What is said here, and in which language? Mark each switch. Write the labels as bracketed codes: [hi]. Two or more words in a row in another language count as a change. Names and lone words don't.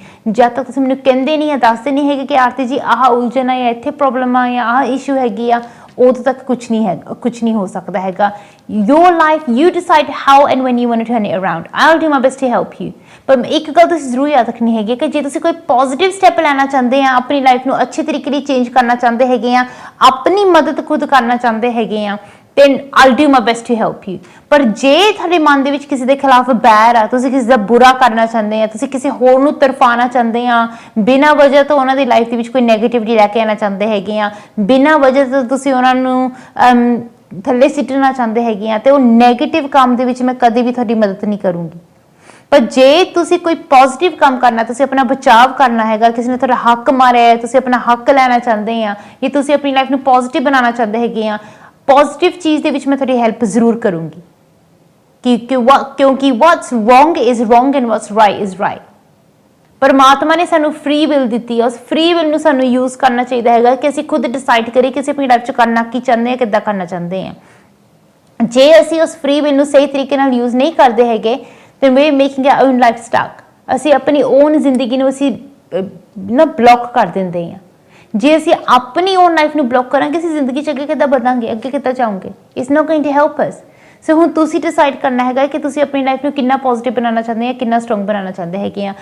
[pa] ਜਦ ਤੱਕ ਤੁਸੀਂ ਮੈਨੂੰ ਕਹਿੰਦੇ ਨਹੀਂ ਜਾਂ ਦੱਸਦੇ ਨਹੀਂ ਹੈਗੇ ਕਿ ਆਰਤੀ ਜੀ ਆਹ ਉਲਝਣ ਆ ਜਾਂ ਇੱਥੇ ਪ੍ਰੋਬਲਮ ਆ ਜਾਂ ਆਹ ਇਸ਼ੂ ਹੈਗੀ ਆ, ਉਦੋਂ ਤੱਕ ਕੁਝ ਨਹੀਂ ਹੋ ਸਕਦਾ ਹੈਗਾ। [en] Your life, you decide how and when you want to turn it around. I will do my best to help you. [pa] ਪਰ ਇੱਕ ਗੱਲ ਤੁਸੀਂ ਜ਼ਰੂਰ ਯਾਦ ਰੱਖਣੀ ਹੈਗੀ ਕਿ ਜੇ ਤੁਸੀਂ ਕੋਈ [en] positive step [pa] ਲੈਣਾ ਚਾਹੁੰਦੇ ਆ, ਆਪਣੀ ਲਾਈਫ ਨੂੰ ਅੱਛੇ ਤਰੀਕੇ ਲਈ ਚੇਂਜ ਕਰਨਾ ਚਾਹੁੰਦੇ ਹੈਗੇ ਆ, ਆਪਣੀ ਮਦਦ ਖੁਦ ਕਰਨਾ ਚਾਹੁੰਦੇ ਹੈਗੇ ਆ, [en] then I'll do my best to help you। [pa] ਪਰ ਜੇ ਤੁਹਾਡੇ ਮਨ ਦੇ ਵਿੱਚ ਕਿਸੇ ਦੇ ਖਿਲਾਫ ਬੈਰ ਆ, ਤੁਸੀਂ ਕਿਸੇ ਦਾ ਬੁਰਾ ਕਰਨਾ ਚਾਹੁੰਦੇ ਆ, ਤੁਸੀਂ ਕਿਸੇ ਹੋਰ ਨੂੰ ਤਰਫਾਉਣਾ ਚਾਹੁੰਦੇ ਆ, ਬਿਨਾਂ ਵਜ੍ਹਾ ਤੋਂ ਉਹਨਾਂ ਦੀ ਲਾਈਫ ਦੇ ਵਿੱਚ ਕੋਈ ਨੈਗੇਟਿਵਿਟੀ ਲੈ ਕੇ ਆਉਣਾ ਚਾਹੁੰਦੇ ਹੈਗੇ ਆ, ਬਿਨਾਂ ਵਜ੍ਹਾ ਤੋਂ ਤੁਸੀਂ ਉਹਨਾਂ ਨੂੰ ਥੱਲੇ ਸਿੱਟਣਾ ਚਾਹੁੰਦੇ ਹੈਗੇ ਆ, ਤੇ ਉਹ ਨੈਗੇਟਿਵ ਕੰਮ ਦੇ ਵਿੱਚ ਮੈਂ ਕਦੇ ਵੀ ਤੁਹਾਡੀ ਮਦਦ ਨਹੀਂ ਕਰੂੰਗੀ। ਪਰ ਜੇ ਤੁਸੀਂ ਕੋਈ ਪੋਜ਼ਿਟਿਵ ਕੰਮ ਕਰਨਾ, ਤੁਸੀਂ ਆਪਣਾ ਬਚਾਅ ਕਰਨਾ ਹੈਗਾ, ਕਿਸੇ ਨੇ ਤੁਹਾਡਾ ਹੱਕ ਮਾਰਿਆ ਹੈ, ਤੁਸੀਂ ਆਪਣਾ ਹੱਕ ਲੈਣਾ ਚਾਹੁੰਦੇ ਆ, ਜਾਂ ਤੁਸੀਂ ਆਪਣੀ ਲਾਈਫ ਨੂੰ ਪੋਜ਼ਿਟਿਵ ਬਣਾਉਣਾ ਚਾਹੁੰਦੇ ਹੈਗੇ ਆ, ਪੋਜ਼ਿਟਿਵ ਚੀਜ਼ ਦੇ ਵਿੱਚ ਮੈਂ ਤੁਹਾਡੀ ਹੈਲਪ ਜ਼ਰੂਰ ਕਰੂੰਗੀ। [en] ਕਿਉਂਕਿ what's wrong is wrong and what's right is right। [pa] ਪਰਮਾਤਮਾ ਨੇ ਸਾਨੂੰ [en] free will [pa] ਦਿੱਤੀ ਹੈ, ਉਸ [en] free will [pa] ਨੂੰ ਸਾਨੂੰ ਯੂਜ਼ ਕਰਨਾ ਚਾਹੀਦਾ ਹੈਗਾ ਕਿ ਅਸੀਂ ਖੁਦ ਡਿਸਾਈਡ ਕਰੀਏ ਕਿ ਅਸੀਂ ਆਪਣੀ ਲਾਈਫ 'ਚ ਕਰਨਾ ਕੀ ਚਾਹੁੰਦੇ ਹਾਂ, ਕਿੱਦਾਂ ਕਰਨਾ ਚਾਹੁੰਦੇ ਹਾਂ। ਜੇ ਅਸੀਂ ਉਸ [en] free will [pa] ਨੂੰ ਸਹੀ ਤਰੀਕੇ ਨਾਲ ਯੂਜ਼ ਨਹੀਂ ਕਰਦੇ ਹੈਗੇ [en] then we're making our own life stuck. [pa] ਅਸੀਂ ਆਪਣੀ ਓਨ ਜ਼ਿੰਦਗੀ ਨੂੰ ਅਸੀਂ ਨਾ ਬਲੌਕ ਕਰ ਦਿੰਦੇ ਹਾਂ। ਜੇ ਅਸੀਂ ਆਪਣੀ [en] own life [pa] ਨੂੰ ਬਲੌਕ ਕਰਾਂਗੇ ਅਸੀਂ ਜ਼ਿੰਦਗੀ 'ਚ ਅੱਗੇ ਕਿੱਦਾਂ ਵਧਾਂਗੇ, ਅੱਗੇ ਕਿੱਦਾਂ ਜਾਵਾਂਗੇ? [en] It's not going to help us. [pa] ਸੋ ਹੁਣ ਤੁਸੀਂ ਡਿਸਾਈਡ ਕਰਨਾ ਹੈਗਾ ਕਿ ਤੁਸੀਂ ਆਪਣੀ ਲਾਈਫ ਨੂੰ ਕਿੰਨਾ ਪੋਜ਼ਿਟਿਵ ਬਣਾਉਣਾ ਚਾਹੁੰਦੇ ਆ, ਕਿੰਨਾ ਸਟਰੋਂਗ ਬਣਾਉਣਾ ਚਾਹੁੰਦੇ ਹੈਗੇ ਆ।